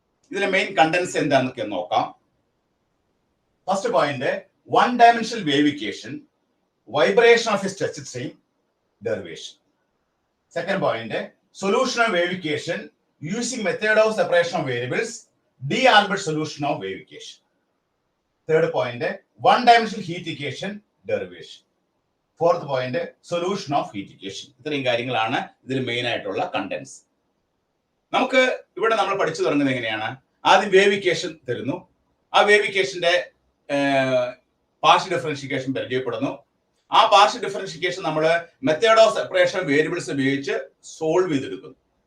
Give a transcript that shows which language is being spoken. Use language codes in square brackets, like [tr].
[ml] ഇതിലെ [en] main contents [ml] എന്താണെന്നൊക്കെ നോക്കാം. [en] First point, one-dimensional wave equation, vibration of a stretched string, derivation. Second point, solution of wave equation using method of separation of variables, D-Albert solution of wave equation. Third point, one-dimensional heat equation, derivation. Fourth point, solution of heat equation. [ml] ഇത്രയും കാര്യങ്ങളാണ് ഇതിൽ main ആയിട്ടുള്ള contents. നമുക്ക് ഇവിടെ നമ്മൾ പഠിച്ചു തുടങ്ങുന്നത് എങ്ങനെയാണ്? ആദ്യം വേവ് ഇക്വേഷൻ തരുന്നു. ആ വേവ് ഇക്വേഷന്റെ പാർഷ്യൽ ഡിഫറൻഷിയേഷൻ പരിചയപ്പെടുന്നു. ആ പാർഷ്യൽ ഡിഫറൻഷിയേഷൻ നമ്മൾ മെത്തേഡ് ഓഫ് സെപ്പറേഷൻ വേരിയബിൾസ് ഉപയോഗിച്ച് സോൾവ് ചെയ്തെടുക്കുന്നു.